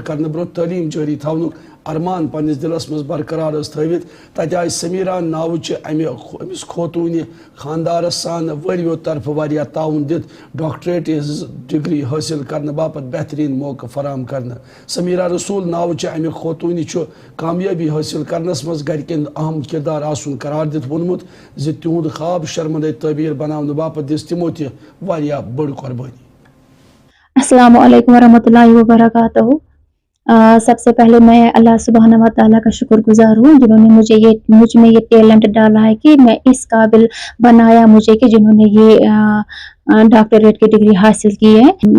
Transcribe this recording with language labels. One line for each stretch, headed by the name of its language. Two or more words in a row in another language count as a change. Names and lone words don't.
Kashmiri: کرنہٕ برٛونٛہہ تعلیٖم جٲری تھاونُک ارمان پننس دلس مز برقرار تھٲوِتھ تتہِ آیہِ سمیرا ناوچہِ أمِس خوتوٗنہِ خاندارس سان وٲرۍوِیو طرفہٕ واریاہ تعاوُن دِتھ ڈاکٹریٹ ڈگری حٲصل کرنہٕ باپت بہتریٖن موقعہٕ فراہم کرنہٕ سمیرا رسول ناوچہِ امہِ خوتوٗنہِ چھُ کامیٲبی حٲصل کرنس مز گرِکٮ۪ن اہم کردار آسُن قرار دِتھ ووٚنمُت زِ تِہُنٛد خواب شرمندے تعبیٖر بناونہٕ باپت دِژ تِمو تہِ واریاہ بٔڑ قۄربٲنی.
Arabic: السلام علیکم ورحمۃ اللہ وبرکاتہ.
Urdu: سب سے پہلے میں اللہ سبحانہ و تعالیٰ کا شکر گزار ہوں جنہوں نے مجھ میں یہ ٹیلنٹ ڈالا ہے کہ میں اس قابل بنایا مجھے کہ جنہوں نے یہ ڈاکٹریٹ کی ڈگری حاصل کی ہے.